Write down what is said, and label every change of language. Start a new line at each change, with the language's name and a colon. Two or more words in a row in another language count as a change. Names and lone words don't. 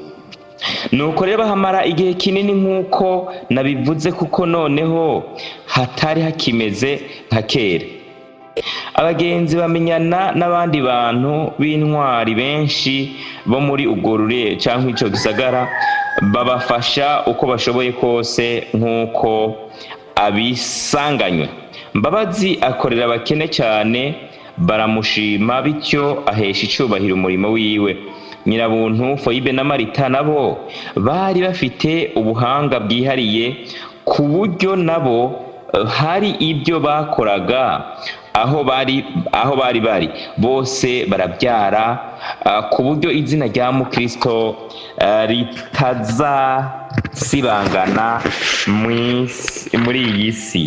Rundi: Nuko rero bahamara igihe kinini nk'uko nabivuze, kuko noneho hatari hakimeze nka kera. Abagenzi bamenyana n'abandi bantu b'intwari benshi bo muri ubwo rure cyangwa ico gisagara, babafasha uko bashoboye kose nk'uko abisanganywe. Mbabazi akorera abakene cyane, baramushima, bityo ahesha icubahiro umurimo wiwe. Nyirabuntu, Foyibe na Marita nabo bari bafite ubuhanga bwihariye, ku buryo nabo hari ibyo bakoraga aho bari bose barabyara, ku buryo izina rya Mukristo ritazasibangana muri iyi si.